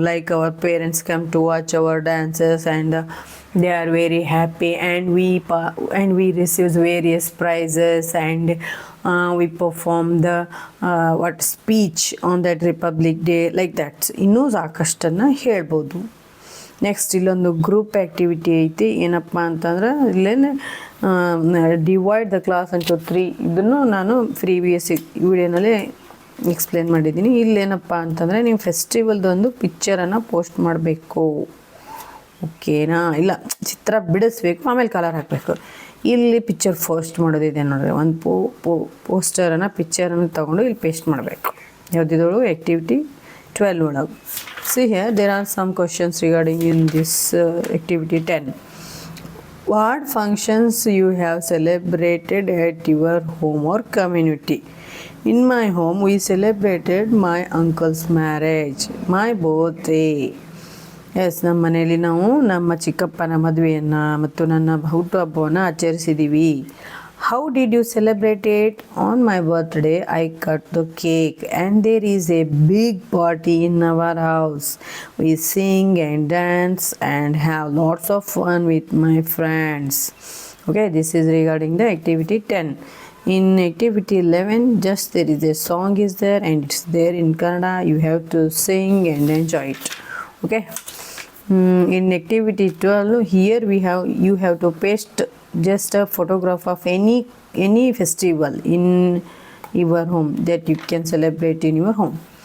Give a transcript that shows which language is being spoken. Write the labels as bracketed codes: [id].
[en] Like our parents come to watch our dances and they are very happy and we receive various prizes and we perform the speech on that Republic Day like that. [kn] ಇನ್ನೂ ಸಾಕಷ್ಟನ್ನು ಹೇಳ್ಬೋದು. Next ಇಲ್ಲೊಂದು group activity ಐತಿ. ಏನಪ್ಪ ಅಂತಂದ್ರೆ ಇಲ್ಲೇನು [en] Divide the class into 3. [kn] ಇದನ್ನು ನಾನು previous ವಿಡಿಯೋನಲ್ಲಿ ಎಕ್ಸ್ಪ್ಲೇನ್ ಮಾಡಿದ್ದೀನಿ. ಇಲ್ಲೇನಪ್ಪ ಅಂತಂದರೆ ನೀವು ಫೆಸ್ಟಿವಲ್ದೊಂದು ಪಿಕ್ಚರನ್ನು ಪೋಸ್ಟ್ ಮಾಡಬೇಕು. ಓಕೆನಾ? ಇಲ್ಲ, ಚಿತ್ರ ಬಿಡಿಸ್ಬೇಕು, ಆಮೇಲೆ ಕಲರ್ ಹಾಕಬೇಕು. ಇಲ್ಲಿ ಪಿಕ್ಚರ್ ಪೋಸ್ಟ್ ಮಾಡೋದಿದೆ ನೋಡಿರಿ. ಒಂದು ಪೋಸ್ಟರನ್ನು ಪಿಕ್ಚರನ್ನು ತೊಗೊಂಡು ಇಲ್ಲಿ ಪೇಸ್ಟ್ ಮಾಡಬೇಕು. ಯಾವುದಿದಳು ಆ್ಯಕ್ಟಿವಿಟಿ 12 ಒಳಗೆ. [en] See here there are some questions regarding in this activity 10. What functions you have celebrated at your home or community? In my home we celebrated my uncle's marriage, my birthday. [kn] S, ನಮ್ಮ ಮನೆಯಲ್ಲಿ ನಾವು ನಮ್ಮ ಚಿಕ್ಕಪ್ಪನ ಮದುವೆಯನ್ನು ಮತ್ತು ನನ್ನ ಹುಟ್ಟುಹಬ್ಬವನ್ನು ಆಚರಿಸಿದ್ದೀವಿ. [en] How did you celebrate it? On my birthday I cut the cake and there is a big party in our house. We sing and dance and have lots of fun with my friends. Okay, this is regarding the activity 10. In activity 11, just there is a song is there and it's there in Kannada. You have to sing and enjoy it. Okay. In activity 12, here you have to paste just a photograph of any festival in your home that you can celebrate in your home.